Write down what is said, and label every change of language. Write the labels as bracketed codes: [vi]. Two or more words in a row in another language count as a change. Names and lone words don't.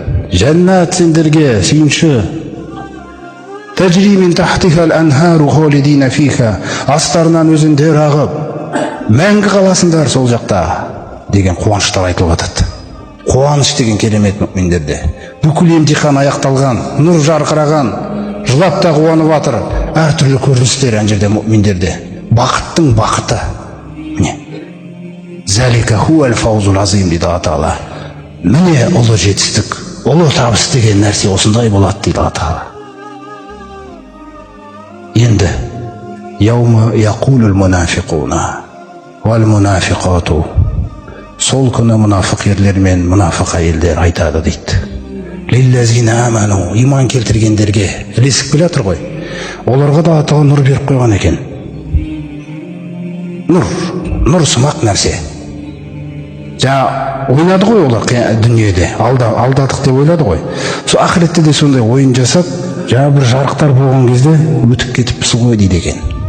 [kk] Жәннат сендерге сүйінші. [ar] تجري من تحتها الأنهار خالدين فيها, [kk] астарынан өзендер ағып, мәңгі қаласындар сол жақта деген қуаныштар айтылып жатады. Қуаныш деген керемет мүминдерде. Бүкіл емтихан аяқталған, нұр жарқыраған, жылап та қуанып жатыр. Әртүрлі көріністер ана жерде мүминдерде. Бақыттың бақыты. Міне. [ar] ذلك هو الفوز العظيم [kk] дейді Алла Тағала. Міне ұлы жетістік, ұлы табыс деген нәрсе осындай болады дейді Алла Тағала. Енді [ar] يوم يقول المنافقون والمنافقات, [kk] сол күні мұнафық ерлер мен мұнафық әйелдер айтады дейді. [ar] للذين آمنوا, [kk] иман келтіргендерге ілесіп келе жатыр ғой. Оларға да Алла нұр беріп қойған екен. Нұр сымақ нәрсе. Жаңа ойнады ғой олар дүниеде, алдадық деп ойлады ғой. Сол ақыретте де сондай ойын жасап, жаңа бір жарықтар болған кезде өтіп кетіппіз ғой дейді екен.